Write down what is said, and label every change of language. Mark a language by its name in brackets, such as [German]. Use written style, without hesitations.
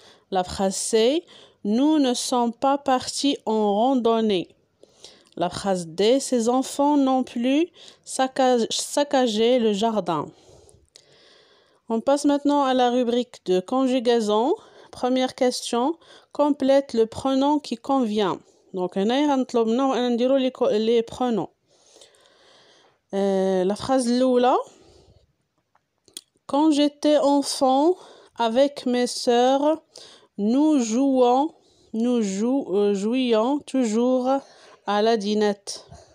[French] La phrase C: nous ne sommes pas partis en randonnée. La phrase D: ces enfants n'ont plus saccagé le jardin. On passe maintenant à la rubrique de conjugaison. Première question: complète le pronom qui convient. Donc [Arabic] هنايا غنطلب منا نديرو [French] les pronoms. La phrase [Arabic] الأولى: [French] quand j'étais enfant avec mes sœurs, nous jouions toujours à la dinette.